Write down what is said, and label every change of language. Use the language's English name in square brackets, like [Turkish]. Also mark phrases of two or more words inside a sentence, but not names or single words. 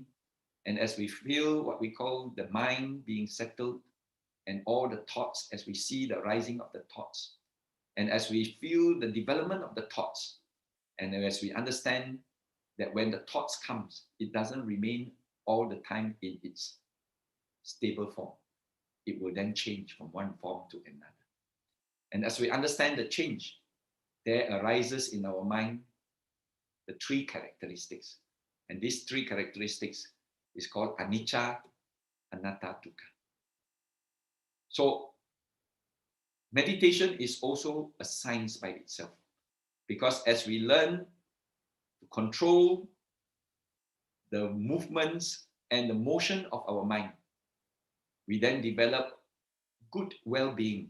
[English] And as we feel what we call the mind being settled and all the thoughts, as we see the rising of the thoughts, and as we feel the development of the thoughts, and as we understand that when the thoughts comes, it doesn't remain all the time in its stable form. It will then change from one form to another. And as we understand the change, there arises in our mind the three characteristics. And these three characteristics is called [Pali] anicca, anatta, dukkha. [English] So meditation is also a science by itself, because as we learn to control the movements and the motion of our mind, we then develop good well-being.